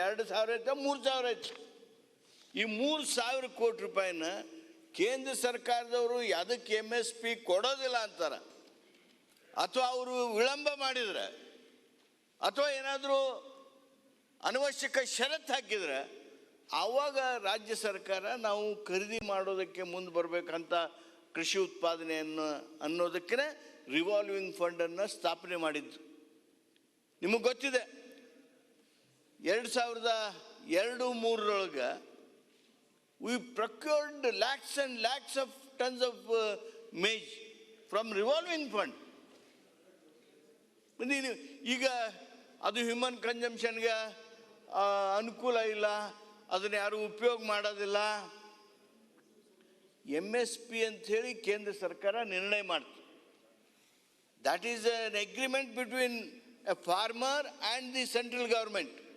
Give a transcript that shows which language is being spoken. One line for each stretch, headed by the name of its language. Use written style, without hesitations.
Kannada: 2,000 ಆಯ್ತಾ 3,000 ಆಯ್ತು. ಈ 3,000 ಕೋಟಿ ರೂಪಾಯಿನ ಕೇಂದ್ರ ಸರ್ಕಾರದವರು ಅದಕ್ಕೆ MSP ಕೊಡೋದಿಲ್ಲ ಅಂತಾರೆ, ಅಥವಾ ಅವರು ವಿಳಂಬ ಮಾಡಿದರೆ, ಅಥವಾ ಏನಾದರೂ ಅನವಶ್ಯಕ ಷರತ್ತು ಹಾಕಿದರೆ ಆವಾಗ ರಾಜ್ಯ ಸರ್ಕಾರ ನಾವು ಖರೀದಿ ಮಾಡೋದಕ್ಕೆ ಮುಂದೆ ಬರಬೇಕಂತ ಕೃಷಿ ಉತ್ಪಾದನೆಯನ್ನು ಅನ್ನೋದಕ್ಕೆ ರಿವಾಲ್ವಿಂಗ್ ಫಂಡನ್ನು ಸ್ಥಾಪನೆ ಮಾಡಿದ್ದು. ನಿಮಗೆ ಗೊತ್ತಿದೆ,
English: 2002-03 we procured lakhs and lakhs of tons of maize from revolving fund.
Kannada: ಈಗ ಅದು ಹ್ಯೂಮನ್ ಕನ್ಸಂಪ್ಷನ್ಗೆ ಅನುಕೂಲ ಇಲ್ಲ, ಅದನ್ನು ಯಾರು ಉಪಯೋಗ ಮಾಡೋದಿಲ್ಲ. MSP ಅಂಥೇಳಿ ಕೇಂದ್ರ ಸರ್ಕಾರ ನಿರ್ಣಯ ಮಾಡ್ತು.
English: That is an agreement between a farmer and the central government.